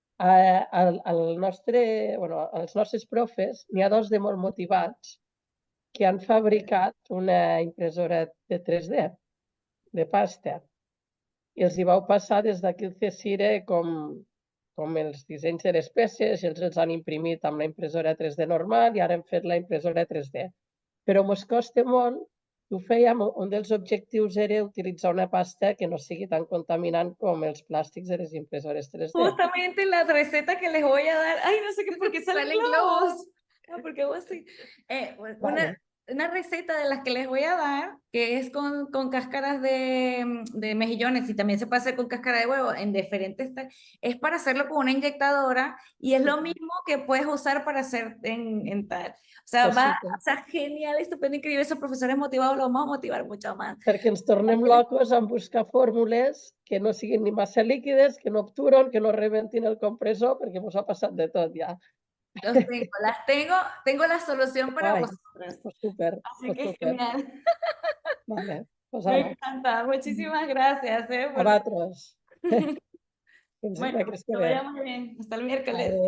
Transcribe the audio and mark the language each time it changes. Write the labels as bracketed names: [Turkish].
[Catalan] Els nostres profes, n'hi ha dos de molt motivats que han fabricat una impressora de 3D, de pasta, i els hi vau passar des d'aquí el CSIRE com els dissenys de les peces, i els han imprimit amb la impressora 3D normal i ara hem fet la impressora 3D. Però mos costa molt, ho fèiem, un dels objectius era utilitzar una pasta que no sigui tan contaminant com els plàstics de les impressores 3D. [Spanish] Justamente la receta que les voy a dar, ay, no sé qué, porque salen globos. No, porque vos sí. Una receta de las que les voy a dar, que es con cáscaras de mejillones, y también se puede hacer con cáscara de huevo, en diferentes, es para hacerlo con una inyectadora, y es lo mismo que puedes usar para hacer en tal. O sea, o sea, genial, estupendo, increíble, esos profesores motivados los vamos a motivar mucho más. [Catalan] Perquè ens tornem locos en buscar fórmules que no siguin ni massa líquides, que no obturen, que no rebentin el compressor, perquè ens ha passat de tot ja. [Spanish] Tengo la solución para vosotros. Pues súper. Así que genial. Vale, pues me encanta. Muchísimas gracias. [Catalan] A vosaltres. [Spanish] Bueno, que vaya muy bien. Hasta el miércoles.